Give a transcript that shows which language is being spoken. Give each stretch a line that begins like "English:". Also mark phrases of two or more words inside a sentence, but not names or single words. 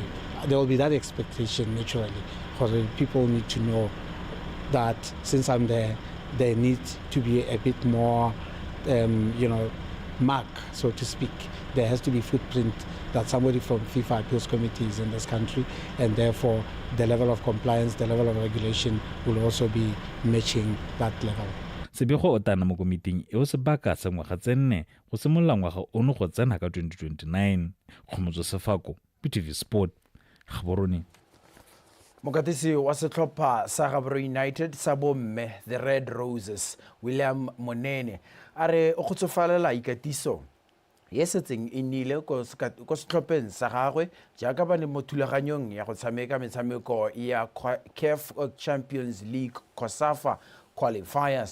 English: There will be that expectation naturally, because people need to know that since I'm there needs to be a bit more, mark, so to speak. There has to be footprint that somebody from FIFA Appeals Committee is in this country, and therefore the level of compliance, the level of regulation will also be matching that level.
Tswana: Sebego o tana mo komiting eo sebaka sa ngwaga tse 4 go simolola ngwaga ono go tsena ka 2029. Kgomotso Sefako, PTV Sport. Gaborone. Mokatisi wa setlhopha sa Gaborone United sa bomme the Red Roses William Monene a re o khotsofalela ikatiso ye setseng e nnile ko setlhopheng sa gagwe jaaka ba ne mo thulaganyong ya go tshameka metshameko ya CAF Champions League COSAFA qualifiers.